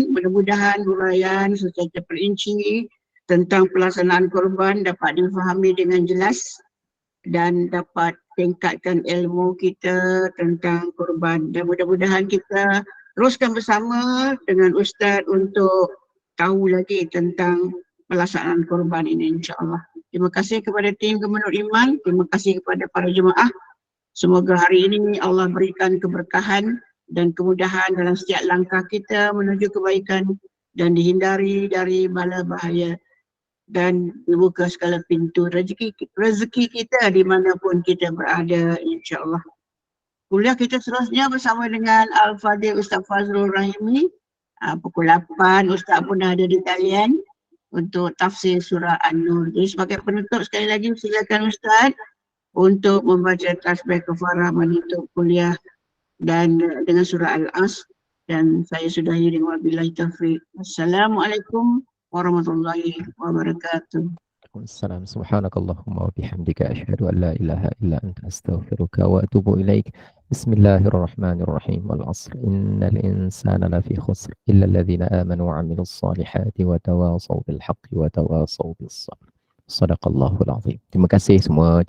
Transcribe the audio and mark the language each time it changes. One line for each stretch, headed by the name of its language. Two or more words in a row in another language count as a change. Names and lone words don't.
Malay: Mudah-mudahan huraian secara terperinci tentang pelaksanaan korban dapat difahami dengan jelas dan dapat tingkatkan ilmu kita tentang korban, dan mudah-mudahan kita teruskan bersama dengan Ustaz untuk tahu lagi tentang pelaksanaan korban ini
Arabic: إن شاء الله.
Malay: Terima kasih kepada tim Gema Nur Iman, terima kasih kepada para jemaah. Semoga hari ini Allah berikan keberkahan dan kemudahan dalam setiap langkah kita menuju kebaikan dan dihindari dari bala bahaya dan membuka segala pintu rezeki kita di manapun kita berada,
Arabic: إن شاء الله.
Malay: Kuliah kita seterusnya bersama dengan Al-Fadhil Ustaz Fazrul Rahimi. Pukul 8 Ustaz pun ada di talian untuk tafsir surah An-Nur. Jadi sebagai penutup sekali lagi silakan Ustaz untuk membaca tasbih kafarah menutup kuliah dan dengan surah Al-As, dan saya sudahi dengan
Arabic: وبالله التوفيق. السلام عليكم ورحمة الله وبركاته. Waalaikumsalam. سبحانك اللهم وبحمدك أشهد أن لا إله إلا أنت أستغفرك وأتوب إليك. بسم الله الرحمن الرحيم والعصر إن الإنسان لفي خسر إلا الذين آمنوا وعملوا الصالحات وتواصوا بالحق وتواصوا بالصبر. صدق الله العظيم.
Malay: Terima kasih semua.